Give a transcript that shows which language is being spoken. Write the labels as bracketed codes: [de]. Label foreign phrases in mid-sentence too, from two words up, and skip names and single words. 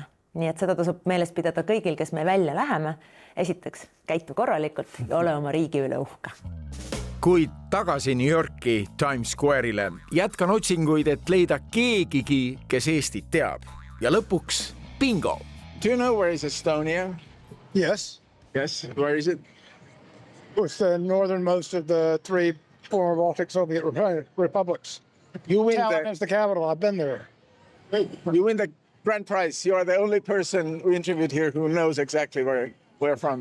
[et] Nii et seda tasub meeles pidada kõigil, kes me välja läheme. Esiteks, käitu korralikult ja ole oma riigi üle uhke. Kuid tagasi New Yorki Times Square'ile jätkan otsinguid, et leida keegigi, kes Eestit teab. Ja lõpuks bingo. [en] Do you know where is Estonia? Yes. Yes. Where is it? It's the northernmost of the 3 former Baltic Soviet republics. You win Tallinn is the capital. I've been there. You win the grand prize. You are the only person we interviewed here who knows exactly where we're from.